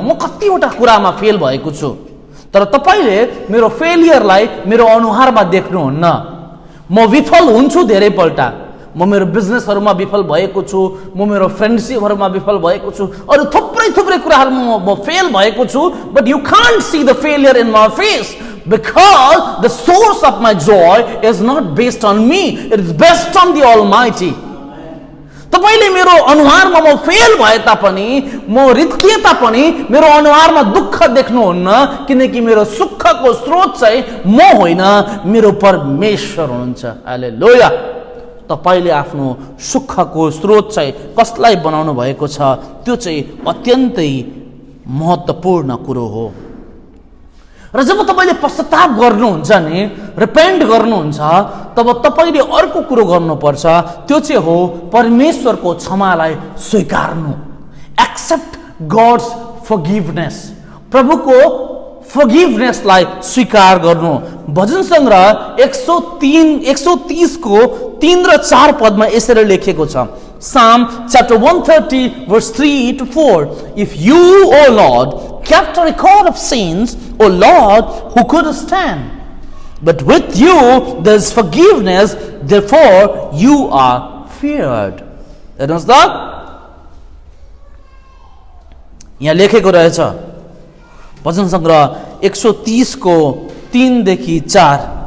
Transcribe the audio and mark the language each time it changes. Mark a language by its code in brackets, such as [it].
[ne] म कतिवटा कुरामा फेल भएको छु, तर तपाईँले मेरो फेलियरलाई मेरो अनुहारमा देख्नुहुन्न। म विफल हुन्छु धेरैपल्ट। म मेरो बिजनेसहरूमा विफल भएको छु, म मेरो फ्रेन्डसिपहरूमा विफल भएको छु, अरू थुप्रै कुराहरूमा म फेल भएको छु। [en] But you can't see the failure in my face because the source of my joy is not based on me, it is based on the almighty. [ne] तपाईँले मेरो अनुहारमा म फेल भए तापनि, म रित्तिए तापनि मेरो अनुहारमा दुःख देख्नुहुन्न, किनकि मेरो सुखको स्रोत चाहिँ म होइन, मेरो परमेश्वर हुनुहुन्छ। हालेलुया। तपाईँले आफ्नो सुखको स्रोत चाहिँ कसलाई बनाउनु भएको छ त्यो चाहिँ अत्यन्तै महत्त्वपूर्ण कुरो हो। र जब तपाईँले पश्चाताप गर्नुहुन्छ नि, रिपेन्ट गर्नुहुन्छ, तब तपाईँले अर्को कुरो गर्नुपर्छ, त्यो चाहिँ हो परमेश्वरको क्षमालाई स्वीकार्नु। [en] accept God's forgiveness, [ne] प्रभुको फॉरगिवनेसलाई स्वीकार गर्नु। भजन सङ्ग्रह 130 को 3 र 4 पदमा यसरी लेखेको छ। [en] Psalm chapter 130 verse 3 to 4. If you, O Lord, kept a record of sins, O Lord, who could stand? But with you there is forgiveness, therefore you are feared. [ne] हेर्नुहोस् त, यहाँ लेखेको रहेछ भजन सङ्ग्रह 130 को 3 देखि 4।